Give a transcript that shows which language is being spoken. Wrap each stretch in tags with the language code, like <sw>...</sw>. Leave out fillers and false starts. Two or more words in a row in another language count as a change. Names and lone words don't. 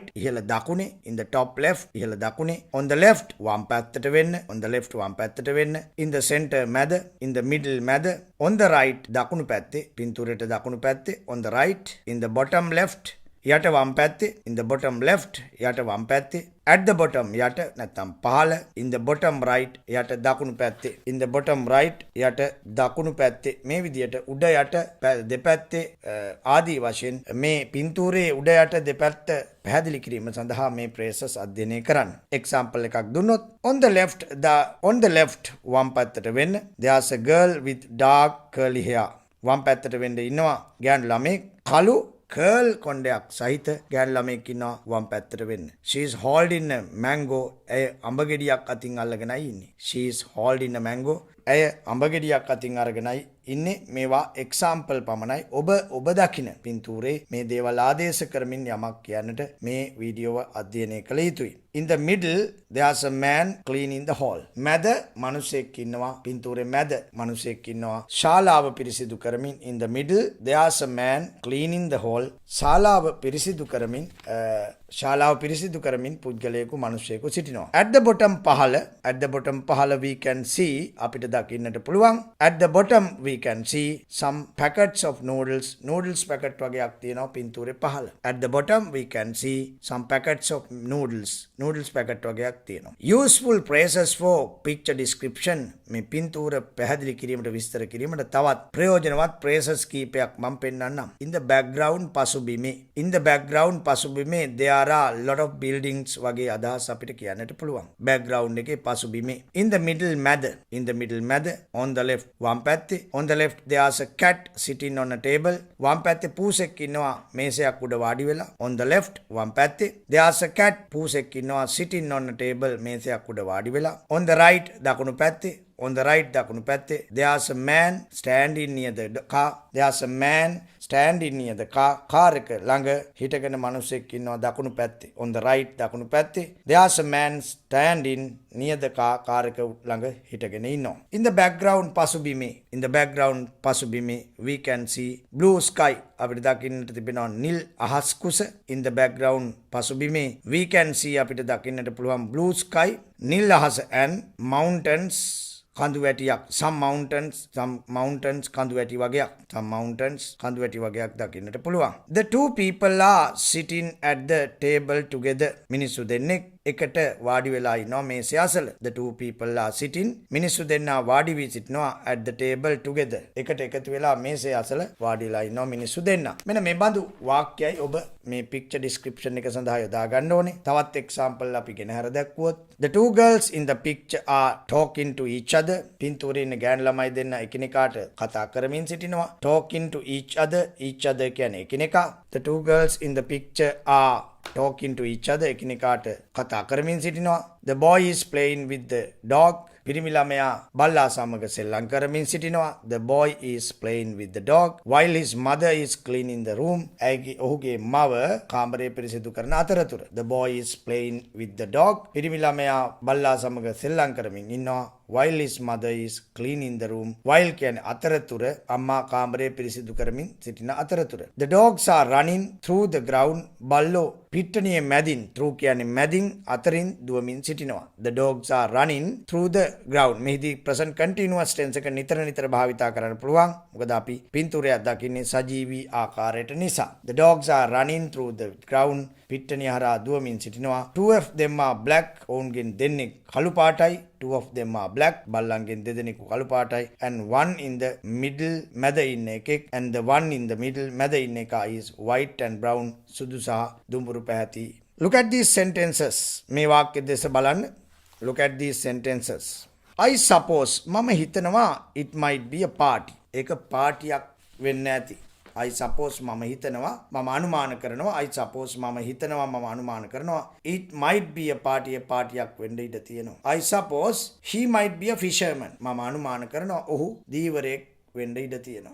<si>ඉහළ දකුණේ,</si> <en>in the top left</en> <si>ඉහළ දකුණේ,</si> <en>on the left</en> <si>වම් පැත්තට වෙන්න,</si> <en>on the left</en> <si>වම් පැත්තට වෙන්න,</si> <en>in the center මැද, in the middle මැද, on the right</en> <si>දකුණු පැත්තේ, පින්තූරයට දකුණු පැත්තේ,</si> <en>on the right, in the bottom left</en> <si>යට වම් පැත්තේ,</si> <en>in the bottom left</en> <si>යට වම් පැත්තේ,</si> <en>at the bottom</en> <si>යට නැත්තම් පහළ,</si> <en>in the bottom right</en> <si>යට දකුණු පැත්තේ,</si> <en>in the bottom right</en> <si>යට දකුණු පැත්තේ. මේ විදියට උඩ යට දෙපැත්තේ ආදී වශයෙන් මේ පින්තූරේ උඩ යට දෙපැත්ත පැහැදිලි කිරීම සඳහා මේ phrases අධ්‍යයනය කරන්න. example එකක් දුන්නොත්</si> <en>on the left</en> <si>වම් පැත්තට වෙන්න,</si> <en>there's a girl with dark curly hair.</en> <si>වම් පැත්තට වෙන්න ඉන්නවා ගෑනු ළමෙක් කළු කර්ල් කොණ්ඩයක් සහිත ගෑනු ළමෙක් ඉන්නවා වම් පැත්තට වෙන්න.</si> <en>she is holding a mango.</en> <si>ඇය අඹ ගෙඩියක් අතින් අල්ලගෙනයි ඉන්නේ.</si> <en>she is holding a mango.</en> <si>ඇය අඹ ගෙඩියක් අතින් අරගෙනයි ඉන්නේ. මේවා example පමණයි. ඔබ දකින පින්තූරේ මේ දේවල් ආදේශ කරමින් යමක් කියන්නට මේ වීඩියෝව අධ්‍යයනය කළ යුතුයි.</si> <en>in the middle there's a man cleaning the hall.</en> <si>මැද මිනිසෙක් ඉන්නවා. පින්තූරේ මැද මිනිසෙක් ඉන්නවා ශාලාව පිරිසිදු කරමින්.</si> <en>in the middle there's a man cleaning the hall.</en> <si>ශාලාව පිරිසිදු කරමින් පුද්ගලයෙකු මිනිසෙකු සිටිනවා.</si> <en>at the bottom පහළ we can see</en> <si>අපිට දකින්නට පුළුවන්.</si> <en>at the bottom we can see some packets of noodles packet</en> <si>වගේක් තියෙනවා පින්තූරේ පහළ.</si> <en>at the bottom we can see some packets of noodles packet</en> <si>වගේක් තියෙනවා.</si> <en>useful phrases for picture description</en> <si>මේ පින්තූර පැහැදිලි කිරීමට විස්තර කිරීමට තවත් ප්‍රයෝජනවත් phrases කීපයක් මම පෙන්නන්නම්.</si> <en>in the background පසුබිමේ there are lot of buildings</en> <si>වගේ අදහස් අපිට කියන්නට පුළුවන්. background එකේ පසුබිමේ.</si> <en>in the middle මැද on the left</en> <si>වම් පැත්තේ,</si> <en>on the left there's a cat sitting on a table.</en> <si>වම් පැත්තේ පූසෙක් ඉන්නවා මේසයක් උඩ වාඩි වෙලා.</si> <en>on the left</en> <si>වම් පැත්තේ</si> <en>there's a cat</en> <si>පූසෙක් ඉන්නවා ඉන්නවා</si> <en>sitting on a table</en> <si>මේසයක් උඩ වාඩි වෙලා.</si> <en>On the right</en> <si>දකුණු පැත්තේ</si> <en>on the right</en> <si>දකුණු පැත්තේ</si> <en>there's a man standing near the car. There's a man standing near the car.</en> <si>කාර් එක ළඟ හිටගෙන මිනිහෙක් ඉන්නවා දකුණු පැත්තේ.</si> <en>On the right</en> <si>දකුණු පැත්තේ</si> <en>there's a man standing near the car.</en> <si>කාර් එක ළඟ හිටගෙන ඉන්නවා.</si> <en>In the background පසුබිමේ we can see blue sky.</en> <si>අපිට දකින්නට තිබෙනවා නිල් අහස් කුස.</si> <en>In the background පසුබිමේ we can see</en> <si>අපිට දකින්නට පුළුවන්</si> <en>blue sky</en> <si>නිල් අහස</si> <en>and mountains</en> <si>කඳු වැටියක්.</si> <en>some mountains</en> <si>කඳු වැටි වගේක්.</si> <en>some mountains</en> <si>කඳු වැටි වගේක් දකින්නට පුළුවන්.</si> <en>The two people are sitting at the table together.</en> <si>මිනිස්සු දෙන්නෙක් එකට වාඩි වෙලා ඉන්නවා මේසය අසල.</si> <en>The two people are sitting.</en> <si>මිනිස්සු දෙන්නා වාඩි වී සිටිනවා</si> <en>at the table together.</en> <si>එකට එකතු වෙලා මේසය අසල වාඩි වෙලා ඉන්නවා මිනිස්සු දෙන්නා. මෙන්න මේ බඳු වාක්‍යයි ඔබ මේ</si> <en>picture description</en> <si>එක සඳහා යොදා ගන්න ඕනේ. තවත් example අපි ගෙන හර දැක්වුවොත්</si> <en>the two girls in the picture are talking to each other.</en> <si>පින්තූරේ ඉන්න ගෑනු ළමයි දෙන්න එකිනෙකාට කතා කරමින් සිටිනවා.</si> <en>talking to each other</en> <si>කියන්නේ එකිනෙකා.</si> <en>The two girls in the picture are talking to each other</en> <si>එකිනෙකාට කතා කරමින් සිටිනවා.</si> <en>The boy is playing with the dog.</en> <si>පිරිමි ළමයා බල්ලා සමග සෙල්ලම් කරමින් සිටිනවා.</si> <en>The boy is playing with the dog while his mother is cleaning the room.</en> <si>ඔහුගේ මව කාමරය පිරිසිදු කරන අතරතුර.</si> <en>The boy is playing with the dog.</en> <si>පිරිමි ළමයා බල්ලා සමග සෙල්ලම් කරමින් ඉන්නවා.</si> <en>while his mother is cleaning the room.</en> <si>while කියන්නේ අතරතුර අම්මා කාමරය පිරිසිදු කරමින් සිටින අතරතුර.</si> <en>The dogs are running through the ground.</en> <si>බල්ලෝ පිට්ටනියේ මැදින් through කියන්නේ මැදින් අතරින් දුවමින් සිටිනවා.</si> <en>The dogs are running through the ground.</en> <si>මෙහිදී</si> <en>present continuous tense</en> <si>එක නිතර භාවිතා කරන්න පුළුවන්. මොකද අපි පින්තූරයක් දකින්නේ සජීවී ආකාරයට නිසා.</si> <en>The dogs are running through the ground.</en> <si>පිට්ටනිය හරහා දුවමින් සිටිනවා.</si> <en>Two of them are black.</en> <si>ඔවුන්ගෙන් දෙන්නෙක් කළු පාටයි.</si> <en>Two of them are black.</en> <si>බල්ලන්ගෙන් දෙදෙනෙකු කළු පාටයි.</si> <en>And one in the middle</en> <si>මැද ඉන්න එකෙක්.</si> <en>And the one in the middle</en> <si>මැද ඉන්න එක</si> <en>is white and brown.</en> <si>සුදු සහ දුඹුරු පැහැති.</si> <en>Look at these sentences.</en> <si>මේ වාක්‍ය දෙස බලන්න.</si> <en>Look at these sentences. I suppose</en> <si>මම හිතනවා</si> <en>it might be a party.</en> <si>ඒක පාටියක් වෙන්න ඇති.</si> <en>I suppose</en> <si>මම හිතනවා මම අනුමාන කරනවා.</si> <en>I suppose</en> <si>මම හිතනවා මම අනුමාන කරනවා.</si> <en>It might be a party.</en> <si>පාටියක් වෙන්න ඉඩ තියෙනවා.</si> <en>I suppose he might be a fisherman.</en> <si>මම අනුමාන කරනවා ඔහු දීවරයෙක් වෙන්න ඉඩ තියෙනවා.</si>